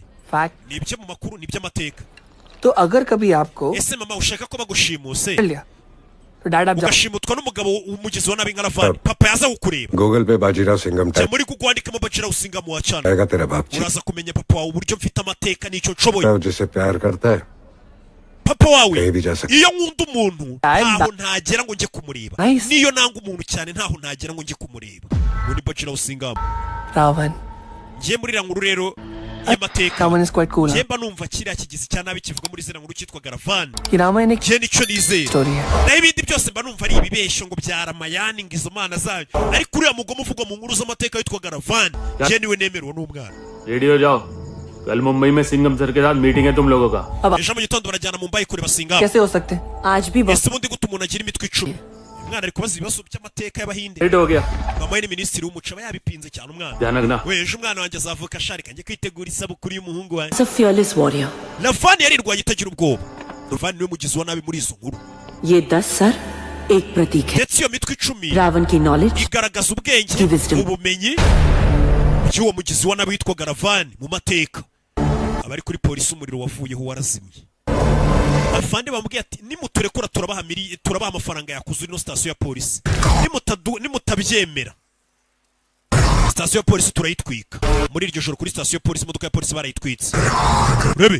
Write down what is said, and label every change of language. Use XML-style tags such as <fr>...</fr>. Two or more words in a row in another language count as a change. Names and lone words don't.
<hi>फैक्ट</hi> <rw>ni ibyo mu makuru ni iby'amateka</rw> <hi>तो अगर कभी आपको</hi> <rw>ese mama ushaka ko bagushimuse</rw> <hi>कर लिया तो डैड आप जाओ</hi> <rw>ugashimutwa n'umugabo umugizi wa nabi nka Lavani papa yaza kukureba</rw> <hi>गूगल पे बाजीराव सिंघम</hi> <rw>jya</rw> <hi>टाइप</hi> <rw>muri Google wandikamo Bajiraw Singamu wa channel</rw> <hi>आएगा तेरा बाप जी</hi> <rw>uraza kumenya papa wawe uburyo mfite amateka n'icyo nshoboye</rw> <hi>जिसे प्यार करता है</hi> <rw>papa wawe</rw> <hi>कहीं भी जा सकता</hi> <rw>iyo nkunda umuntu Ay, ntaho ntagera ngo njye kumureba</rw> <en>Nice.</en> <rw>niyo nanga umuntu cyane ntaho ntagera ngo njye kumureba uwo ni Bajiraw Singamu</rw> <hi>रावण</hi> <rw>ngiye muri iriya nkuru rero y'amateka</rw> <en>रावण is quite cool</en> <rw>njye mba numva kiriya kigizi cya nabi kivuga muri ziriya nkuru cyitwaga Lavani</rw> <hi>कि रामायण एक</hi> <rw>njye nicyo nizeye</rw> <hi>स्टोरी है</hi> <rw>naho ibindi byose mba numva ari ibibeshyo ngo byaramayani ngo izo mana zayo ariko uriya mugome uvugwa mu nkuru z'amateka witwaga Lavani njye niwe nemerewe n'umwana</rw> <hi>रेडी हो जाओ कल मुंबई में सिंघम सर के साथ मीटिंग है तुम लोगों का</hi> <rw>ejo mu gitondo barajyana Mumbai kureba Singamu</rw> <hi>कैसे हो सकते हैं आज भी बहुत</hi> <rw>ese ubundi gute umuntu agira imitwe 10 umwana ari kubaza ibibazo by'amateka y'abahinde</rw> <hi>लेट हो गया</hi> <rw>mama we ni minisitiri w'umuco aba yabipinze cyane umwana</rw> <hi>ध्यान रखना</hi> <rw>we ejo umwana wanjye azavuka ashari kanjye kwitegura isabukuru y'umuhungu wanjye</rw> <en>a fearless warrior</en> <rw>Lavani yarirwanya itagira ubwoba Lavani niwe mugizi wa nabi muri izo nkuru</rw> <hi>ये 10 सर एक प्रतीक है</hi> <rw>ndetse iyo mitwe 10</rw> <hi>रावण की नॉलेज</hi> <rw>igaragaza ubwenge</rw> <en>Ki wisdom.</en> <rw>ubumenyi by'uwo mugizi wa nabi witwaga Lavani mu mateka abari kuri polisi umuriro wavuyeho warazimye afande bamubwiye ati nimuturekura turabaha amafaranga yakuze ino sitasiyo ya polisi nimutabyemera sitasiyo ya polisi turayitwika muri iryo joro kuri sitasiyo ya polisi imodoka ya polisi barayitwitse urebe</rw>